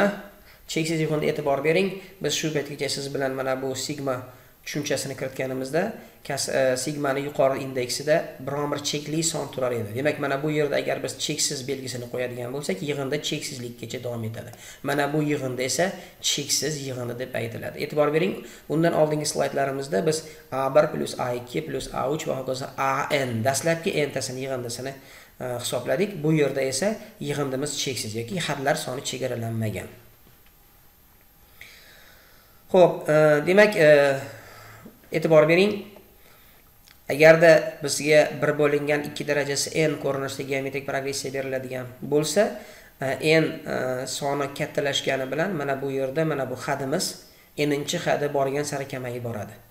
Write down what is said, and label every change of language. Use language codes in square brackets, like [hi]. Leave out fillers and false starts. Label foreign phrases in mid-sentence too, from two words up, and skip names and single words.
[uz] Cheksiz yig'indi e'tibor bering. Biz shu paytgacha siz bilan mana bu sigma tushunchasini kiritganimizda, sigmani yuqori indeksida biron bir chekli son turar edi. Demak, mana bu yerda agar biz cheksiz belgisini qo'yadigan bo'lsak, yig'inda cheksizlikgacha davom etadi. Mana bu yig'inda esa cheksiz yig'indi deb aytiladi. E'tibor bering, undan oldingi slaydlarimizda biz a1 plus a2 plus a3 va hokazo an dastlabki n-tasini yig'indisini hisobladik. Bu yerda esa yig'indimiz cheksiz yoki hadlar soni chegaralanmagan. Xo'p, demak e'tibor bering, agarda bizga 1 bo'lingan 2 darajasi n ko'rinishda geometrik progressiya beriladigan bo'lsa, n soni kattalashgani bilan mana bu yerda mana bu hadimiz n-chi hadi borgan sari kamayib boradi.